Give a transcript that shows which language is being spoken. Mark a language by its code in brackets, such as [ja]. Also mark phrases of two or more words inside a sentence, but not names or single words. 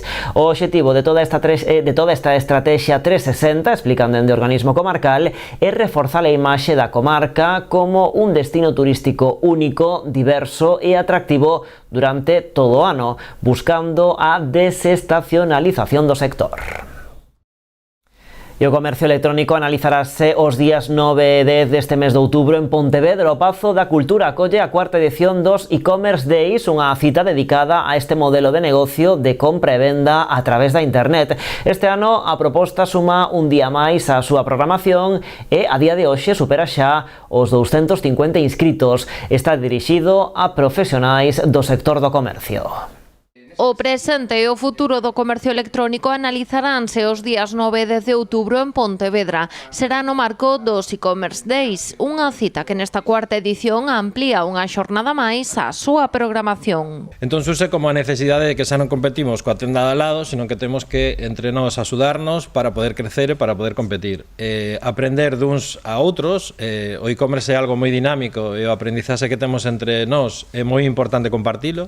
[gl] O obxectivo de toda esta estrategia 360, explican dende o organismo comarcal, é reforzar a imaxe da comarca como un destino turístico único, diverso e atractivo durante todo o ano, buscando a desestacionalización do sector. E o comercio electrónico analizarase os días 9 e 10 deste mes de outubro en Pontevedra. O Pazo da Cultura acolle a cuarta edición dos e-commerce days, unha cita dedicada a este modelo de negocio de compra e venda a través da internet. Este ano a proposta suma un día máis á súa programación e a día de hoxe supera xa os 250 inscritos. Está dirixido a profesionais do sector do comercio. O presente e o futuro do comercio electrónico analizaránse os días 9 e 10 de outubro en Pontevedra. Será no marco dos e-commerce days, unha cita que nesta cuarta edición amplía unha xornada máis a súa programación. Entón surse como a necesidade de que xa non competimos coa tenda de al lado, sino que temos que entre nós axudarnos para poder crecer e para poder competir. Aprender duns a outros, o e-commerce é algo moi dinámico e o aprendizaxe que temos entre nós é moi importante compartilo.